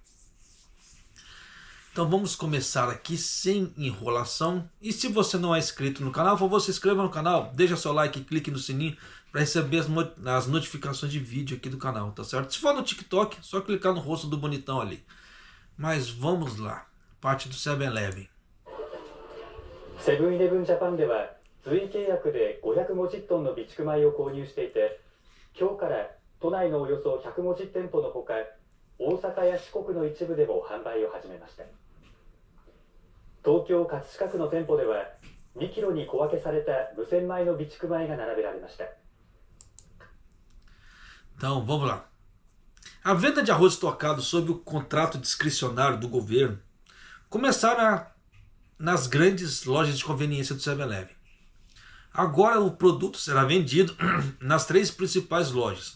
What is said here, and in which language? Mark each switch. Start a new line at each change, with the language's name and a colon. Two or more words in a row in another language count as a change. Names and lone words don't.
Portuguese: Então vamos começar aqui sem enrolação. E se você não é inscrito no canal, por favor, se inscreva no canal, deixa seu like e clique no sininho para receber as notificações de vídeo aqui do canal, tá certo? Se for no TikTok, só clicar no rosto do bonitão ali. Mas vamos lá, parte do 7-Eleven.
Japanese: セブンイレブンジャパンでは随契約で550トンの備蓄米を購入していて、今日から都内のおよそ150店舗のほか、大阪や四国の一部でも販売を始めました。東京葛飾区の店舗では2キロに小分けされた無洗米の備蓄米が並べられました。
Portuguese: Então vamos lá. A venda de arroz estocado sob o contrato discricionário do governo começaram nas grandes lojas de conveniência do 7-Eleven. Agora o produto será vendido nas 3 principais lojas.